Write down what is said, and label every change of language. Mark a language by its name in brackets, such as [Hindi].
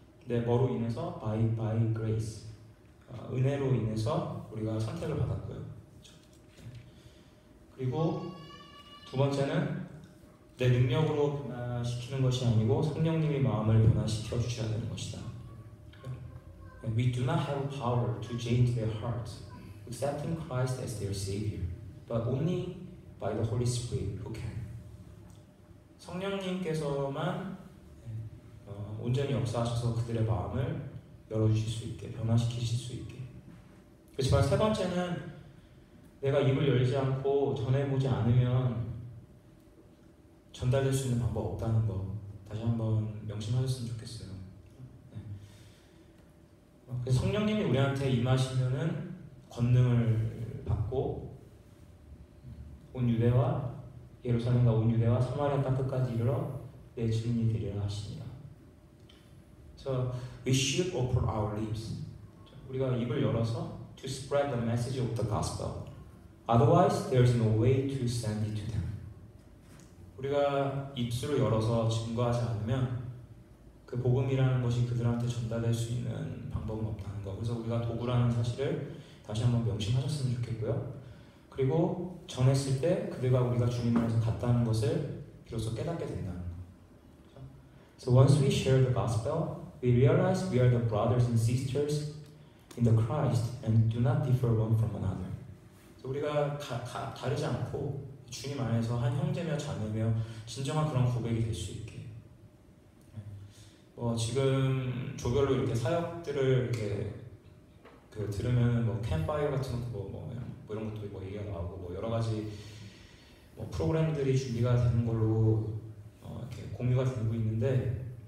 [Korean] 네, 뭐로 인해서? [English] by grace. [Korean] 은혜로 인해서 우리가 선택을 받았고요. 그렇죠? 그리고 두 번째는 내 능력으로 변화시키는 것이 아니고 성령님이 마음을 변화시켜 주셔야 되는 것이다. [English] We do not have power to change their hearts, accepting Christ as their Savior, but only by the Holy Spirit who can. [Korean] 성령님께서만 온전히 역사하셔서 그들의 마음을 열어주실 수 있게, 변화시키실 수 있게. 그렇지만 세 번째는 내가 입을 열지 않고 전해보지 않으면 전달될 수 있는 방법 없다는 거 다시 한번 명심하셨으면 좋겠어요. 그래서 성령님이 우리한테 임하시면은 권능을 받고 온 유대와 예루살렘과 온 유대와 사마리아 땅 끝까지 이르러 내 증인이 되리라 하시니라. 그래서 [English] we should open our lips. [Korean] 우리가 입을 열어서 [English] to spread the message of the gospel. Otherwise, there is no way to send it to them. [Korean] 우리가 입술을 열어서 증거하지 않으면 그 복음이라는 것이 그들한테 전달될 수 있는 방법은 없다는 거. 그래서 우리가 도구라는 사실을 다시 한번 명심하셨으면 좋겠고요. 그리고 전했을 때 그들과 우리가 주님 안에서 같다는 것을 비로소 깨닫게 된다는 거. [English] So once we share the gospel, we realize we are the brothers and sisters in the Christ and do not differ one from another. [Korean] 그래서 우리가 다르지 않고 주님 안에서 한 형제며 자매며 진정한 그런 고백이 될 수 있게. 지금 조별로 이렇게 사역들을 이렇게 들으면 캠파이어 같은 것도 뭐 이런 것도 얘기가 나오고 여러 가지 프로그램들이 준비가 되는 걸로 이렇게 공유가 되고 있는데,